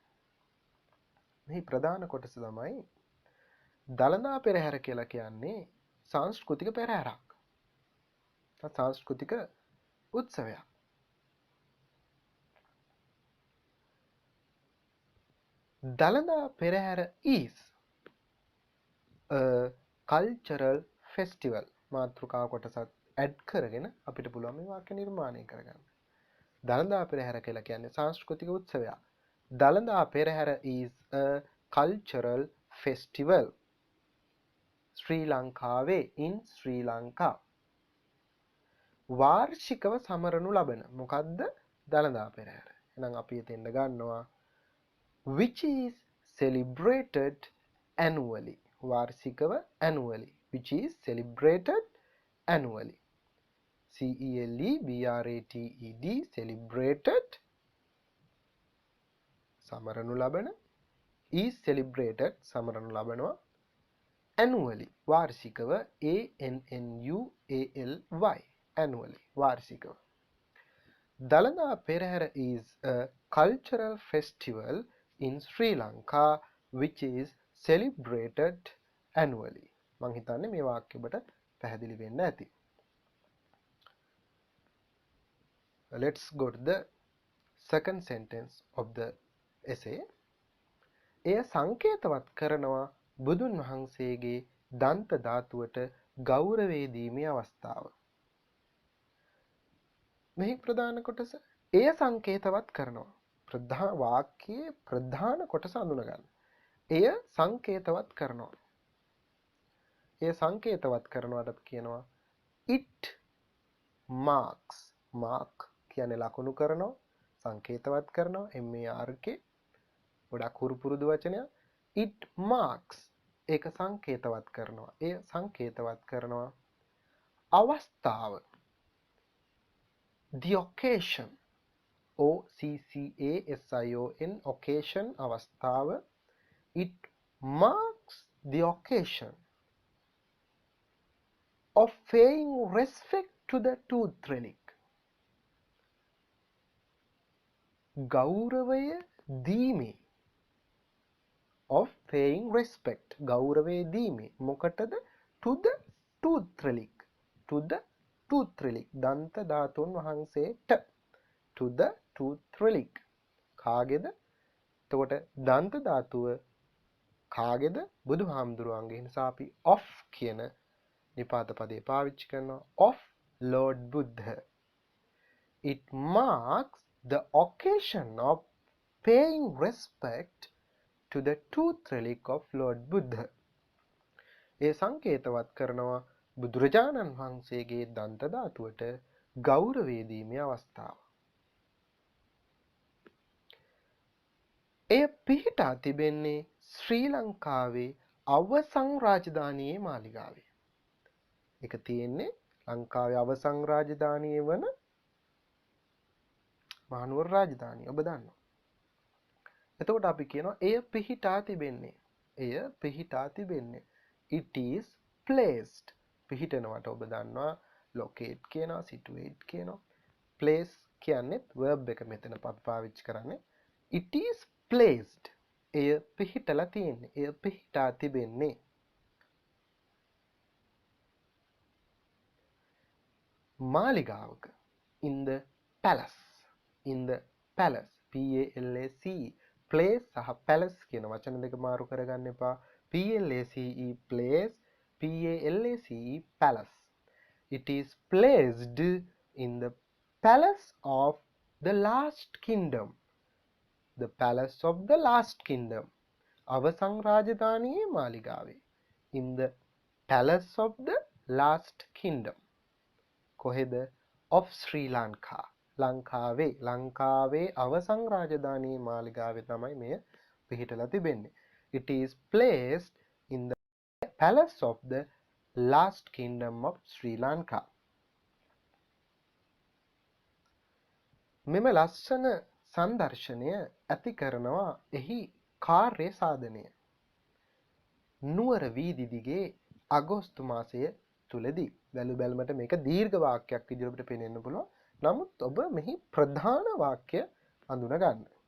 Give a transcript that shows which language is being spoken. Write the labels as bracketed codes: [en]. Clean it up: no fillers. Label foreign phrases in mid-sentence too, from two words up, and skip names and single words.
[si] මේ ප්‍රධාන කොටස තමයි දළදා පෙරහැර කියලා කියන්නේ සංස්කෘතික පෙරහැරක්. සංස්කෘතික උත්සවයක්. දළදා පෙරහැර [en] is a cultural festival [si] මාතෘකා කොටසත් ඇඩ් කරගෙන අපිට පුළුවන් මේ වාක්‍ය නිර්මාණය කරගන්න. දළදා පෙරහැර කියලා කියන්නේ සංස්කෘතික උත්සවයක්. [en] දළදා පෙරහැර is a cultural festival. [si] ශ්‍රී ලංකාවේ in ශ්‍රී ලංකා. වාර්ෂිකව සමරනු ලබන මොකද්ද දළදා පෙරහැර. එහෙනම් අපි එතෙන්ද ගන්නවා [en] which is celebrated annually. [si] වාර්ෂිකව annually. [en] which is celebrated annually. CELEBRATED celebrated [si] සමරනු ලබන [en] is celebrated [si] සමරනු ලබනවා [en] annually වාර්ෂිකව ANNUALY annually වාර්ෂිකව. Dalada Perahera is a cultural festival in Sri Lanka which is celebrated annually. [si] මං හිතන්නේ මේ වාක්‍ය ඔබට පැහැදිලි වෙන්න ඇති. [en] Let's go to the second sentence of the essay. [si] එය සංකේතවත් කරනවා බුදුන් වහන්සේගේ දන්ත ධාතුවට ගෞරවය දීමේ අවස්ථාව. මෙහි ප්‍රධාන කොටස එය සංකේතවත් කරනවා. වාක්‍යයේ ප්‍රධාන කොටස අඳුන ගන්න. එය සංකේතවත් කරනවා. එය සංකේතවත් කරනවාට කියනවා [en] it marks. [si] mark කියන්නේ ලකුණු කරනවා, සංකේතවත් කරනවා mark ගොඩක් හුරු පුරුදු වචනයක්. [en] it marks [si] ඒක සංකේතවත් කරනවා. එය සංකේතවත් කරනවා අවස්ථාව. [en] The occasion OCCASION occasion අවස්ථාව. It marks the occasion of paying respect to the tooth relic. [si] ගෞරවය දීමේ [en] of paying respect [si] ගෞරවය දීමේ මොකටද [en] to the tooth relic. to the tooth relic [si] දන්ත ධාතුන් වහන්සේට [en] to the tooth relic කාගේද? [si] එතකොට දන්ත ධාතුව කාගේද? බුදුහාමුදුරුවන්ගේ. නිසා අපි of කියන නිපාත පදේ පාවිච්චි කරනවා [en] of Lord Buddha. It marks the occasion of paying respect to the tooth relic of Lord Buddha. [si] ඒ සංකේතවත් කරනවා බුදුරජාණන් වහන්සේගේ දන්ත ධාතුවට ගෞරවය දීමේ අවස්ථාව. එය පිහිටා තිබෙන්නේ ශ්‍රී ලංකාවේ අවසන් රාජධානියේ මාලිගාවේ. ඒක තියෙන්නේ ලංකාවේ අවසන් රාජධානිය වන මහනුවර රාජධානිය. ඔබ දන්නවා. එතකොට අපි කියනවා එය පිහිටා තිබෙන්නේ. එය පිහිටා තිබෙන්නේ. [en] It is placed. [si] පිහිටනවට ඔබ දන්නවා locate කියනවා, situate කියනවා. place කියන්නේ verb එක මෙතන අපි පාවිච්චි කරන්නේ. [en] It is placed. [si] එය පිහිටලා තියෙන්නේ. එය පිහිටා තිබෙන්නේ. මාලිගාවක. [en] in the palace. in the palace. [si] PALACE. place සහ palace කියන වචන දෙක මාරු කරගන්න එපා. [en] PLACE place, PALACE palace. It is placed in the palace of the last kingdom. The palace of the last kingdom. [si] අවසන් රාජධානියේ මාලිගාවේ. [en] In the palace of the last kingdom. කොහෙද? of Sri Lanka. [si] ලංකාවේ අවසන් රාජධානියේ මාලිගාවේ තමයි මෙය පිහිටලා තිබෙන්නේ. [en] It is placed in the palace of the last kingdom of Sri Lanka. [si] මෙම ලස්සන සංදර්ශනය ඇති කරනවා එහි කාර්ය සාධනය. නුවර වීදි දිගේ අගෝස්තු මාසය තුලදී. බැලුබැලමට මේක දීර්ඝ වාක්‍යයක් විදිහට අපිට පේනෙන්න පුළුවන්. නමුත් ඔබ මෙහි ප්‍රධාන වාක්‍ය හඳුනා ගන්න.